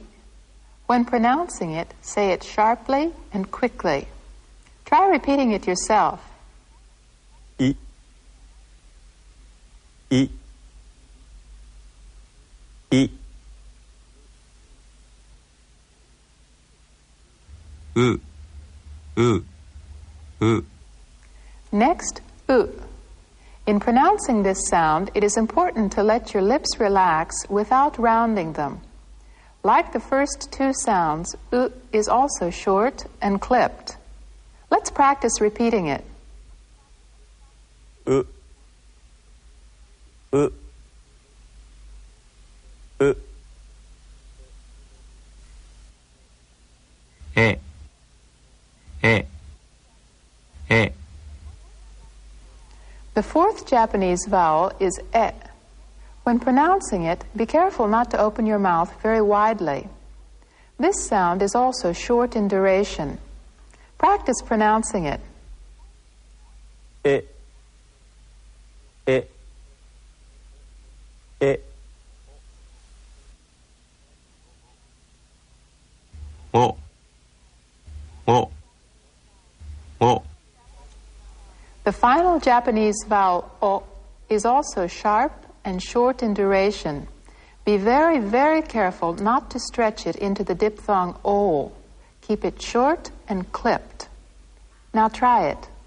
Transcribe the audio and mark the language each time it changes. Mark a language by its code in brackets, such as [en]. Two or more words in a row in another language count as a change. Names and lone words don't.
[en] When pronouncing it, say it sharply and quickly. Try repeating it yourself. I. I. I. U. U. U. Next, U. In pronouncing this sound, it is important to let your lips relax without rounding them. Like the first 2 sounds, U is also short and clipped. Let's practice repeating it. U. U. U. E. E. E. The 4th Japanese vowel is E. When pronouncing it, be careful not to open your mouth very widely. This sound is also short in duration. Practice pronouncing it. E. E. E. O. O. O. The final Japanese vowel O is also sharp and short in duration. Be very, very careful not to stretch it into the diphthong O. Keep it short and clipped. Now try it.